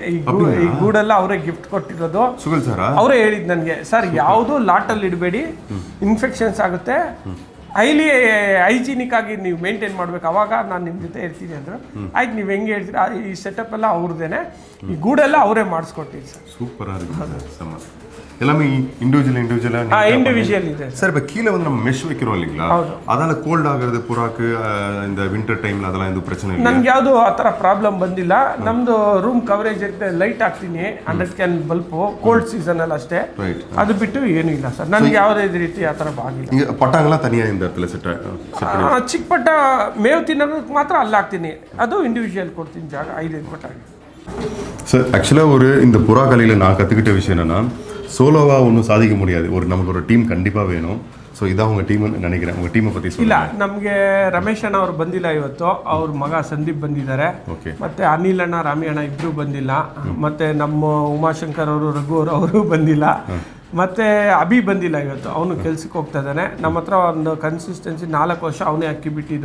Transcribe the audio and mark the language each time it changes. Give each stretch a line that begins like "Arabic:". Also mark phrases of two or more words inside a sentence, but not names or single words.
Kannada: ಈ ಗೂಡೆಲ್ಲ ಅವರೇ ಗಿಫ್ಟ್ ಕೊಟ್ಟಿರೋದು. ಸುಗಲ್ ಸರ್ ಅವರೇ ಹೇಳಿದ್ದು ನನಗೆ, ಸರ್ ಯಾವುದು ಲಾಟಲ್ಲಿ ಇಡಬೇಡಿ, ಇನ್ಫೆಕ್ಷನ್ಸ್ ಆಗುತ್ತೆ,
English: highly hygienic
Kannada: ಆಗಿ ನೀವು ಮೇಂಟೈನ್ ಮಾಡ್ಬೇಕು, ಅವಾಗ ನಾನು ನಿಮ್ಮ ಜೊತೆ ಇರ್ತೀನಿ ಅಂದರು. ಆಯ್ತು, ನೀವು ಹೆಂಗೆ ಹೇಳ್ತೀರಾ, ಈ ಸೆಟಪ್ ಎಲ್ಲ ಅವ್ರದ್ದೇನೆ, ಈ ಗೂಡೆಲ್ಲ ಅವರೇ ಮಾಡಿಸ್ಕೊಟ್ಟಿದ್ದು ಸರ್.
Tamil: சூப்பராக இருக்குது. எல்லாமே இண்டிவிஜுவல்
Kannada: ಇದೆ
Tamil: சார். இப்போ கீழே வந்து நம்ம மெஷ் வைக்கிறோம் இல்லைங்களா, அதால கோல்ட் ஆகுறது புறாக்கு இந்த வின்டர் டைம்ல அதெல்லாம் எதுவும் பிரச்சனை இல்லை?
Kannada: ನನ್ಗೆ ಯಾವುದು ಆ ಥರ ಪ್ರಾಬ್ಲಮ್ ಬಂದಿಲ್ಲ. ನಮ್ಮದು
English: room coverage
Kannada: ಇರುತ್ತೆ, ಲೈಟ್ ಹಾಕ್ತೀನಿ 100 ಕ್ಯಾನ್ ಬಲ್ಪು, ಕೋಲ್ಡ್ ಸೀಸನಲ್ಲಿ ಅಷ್ಟೇ, ಅದು ಬಿಟ್ಟು ಏನೂ ಇಲ್ಲ ಸರ್. ನನಗೆ ಯಾವುದೇ ರೀತಿ ಆ ಥರ ಆಗಿಲ್ಲ.
Tamil: இங்கே பட்டாங்கெல்லாம் தனியாக இந்த இடத்துல செட்
Kannada: ಚಿಕ್ಕ ಪಟ್ಟ ಮೇವು ತಿನ್ನೋದಕ್ಕೆ ಮಾತ್ರ ಅಲ್ಲಿ ಹಾಕ್ತೀನಿ, ಅದು ಇಂಡಿವಿಜುವಲ್ ಕೊಡ್ತೀನಿ ಜಾಗ 5 ಪಟ್ಟ.
Tamil: சார் ஆக்சுவலாக இந்த புறா கலையில் நான் கற்றுக்கிட்ட விஷயம் என்னென்னா, சோலோவாக ஒன்றும் சாதிக்க முடியாது, நமக்கு ஒரு டீம் கண்டிப்பாக வேணும். ஸோ இதான் உங்கள் டீம்னு நினைக்கிறேன். உங்கள் டீமை பற்றி
Kannada: ಇಲ್ಲ, ನಮಗೆ ರಮೇಶ್ ಅಣ್ಣ ಅವ್ರು ಬಂದಿಲ್ಲ ಇವತ್ತು, ಅವ್ರ ಮಗ ಸಂದೀಪ್ ಬಂದಿದ್ದಾರೆ. ಓಕೆ. ಮತ್ತೆ ಅನಿಲ್ ಅಣ್ಣ, ರಾಮಿ ಅಣ್ಣ ಇಬ್ಬರು ಬಂದಿಲ್ಲ. ಮತ್ತೆ ನಮ್ಮ ಉಮಾಶಂಕರ್ ಅವರು, ರಘು ಅವರು ಬಂದಿಲ್ಲ. ಮತ್ತು ಅಭಿ ಬಂದಿಲ್ಲ ಇವತ್ತು, ಅವನು ಕೆಲ್ಸಕ್ಕೆ ಹೋಗ್ತಾ ಇದ್ದಾನೆ. ನಮ್ಮ ಹತ್ರ ಒಂದು ಕನ್ಸಿಸ್ಟೆನ್ಸಿ 4 ವರ್ಷ ಅವನೇ ಅಕ್ಕಿ ಬಿಟ್ಟಿದ್ದು.